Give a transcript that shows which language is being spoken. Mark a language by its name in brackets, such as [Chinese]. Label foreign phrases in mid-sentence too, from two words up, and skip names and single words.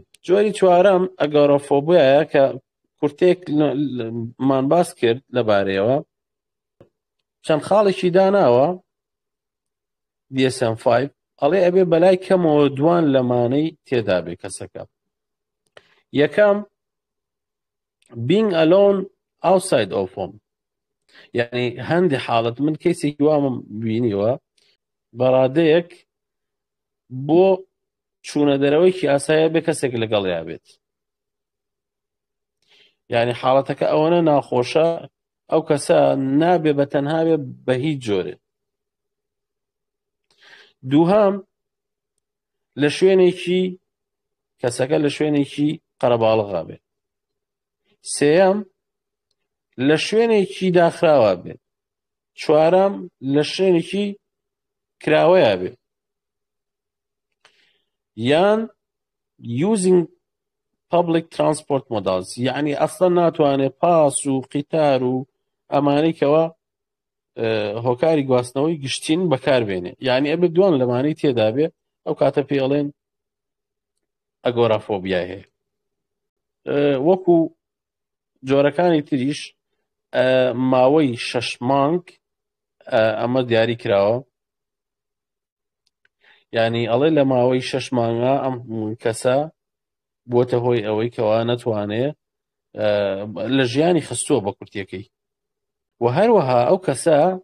[Central Kurdish] جۆری چوارەم ئەگۆرافۆبیایە کە کورتێک مان باس کرد لەبارەیەوە چەند خاڵێکی داناوە DSM-5 ئەڵێ ئەبێ بەلای کەمەوە دوان لەمانەی تێدا بێ کەسەکە. یەکەم [English] being alone outside of home [Central Kurdish] یعنی هەندی حاڵەت من کەسێکی وامم بینیوە بەڕادەیەک بۆ چوونە دەرەوەیکی ئاسایە بێ کەسێک لەگەڵیا بێت یعنی حاڵەتەکە ئەوەنە ناخۆشە ئەو کەسە نابێ بە تەنها بێ بە هیچ جۆرێ. دووهام لە شوێنێکی کەسەکە لە شوێنێکی قەرەباڵغا بێت. سێەم لە شوێنێکی داخراوە بێت. چوارەم لە شوێنێکی کراوەیە بێت یان [English] using public transport models [Central Kurdish] یعنی ئەسڵەن ناتوانێت پاس و قیتار و ئەمانەی کەوە هۆکاری گواستنەوەی گشتین بەکاربێنێ یعنی ئەبێ دوان لەمانەی تێدا بێ ئەو کاتە پێڵێن ئەگۆرافۆبیا هەیە. وەکو جۆرەکانی تریش ماوەی 6 مانگ ئەمە دیاری کراوە یعنی ئەڵێ لە ماوەی 6 مانگە ئەم کەسە بۆتە هۆی ئەوەی کەوا نەتوانێ لە ژیانی خستووە بە کورتیەکەی و هەروەها ئەو کەسە